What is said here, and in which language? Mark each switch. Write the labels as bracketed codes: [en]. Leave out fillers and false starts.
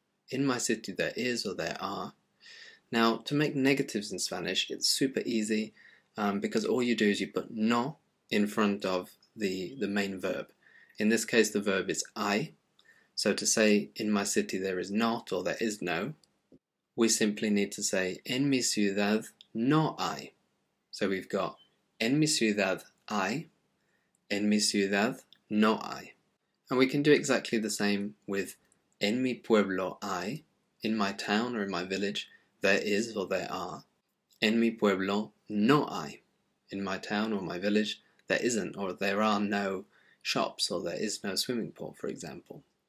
[en] In my city there is or there are. Now to make negatives in Spanish, it's super easy. because all you do is you put no in front of the main verb. In this case, the verb is hay. So to say, in my city there is not, or there is no, we simply need to say, [es] en mi ciudad no hay. [en] So we've got, [es] en mi ciudad hay, en mi ciudad no hay. [en] And we can do exactly the same with, [es] en mi pueblo hay, [en] in my town or in my village, there is or there are. [es] En mi pueblo no hay, [en] in my town or my village, there isn't or there are no shops or there is no swimming pool, for example.